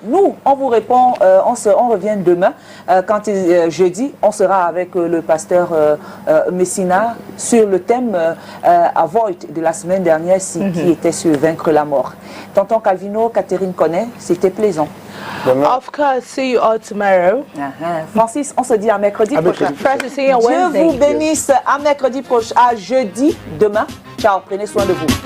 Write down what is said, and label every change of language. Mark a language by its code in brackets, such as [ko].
[fr] Nous, on vous répond, on revient demain, jeudi, on sera avec le pasteur Messina sur le thème Avoid de la semaine dernière, qui était sur Vaincre la mort. Tonton Calvino, Catherine connaît, c'était plaisant. [en] Of course, see you all tomorrow. [fr] Francis, on se dit à mercredi prochain. Dieu vous bénisse, à mercredi prochain, à jeudi, demain. Ciao, prenez soin de vous.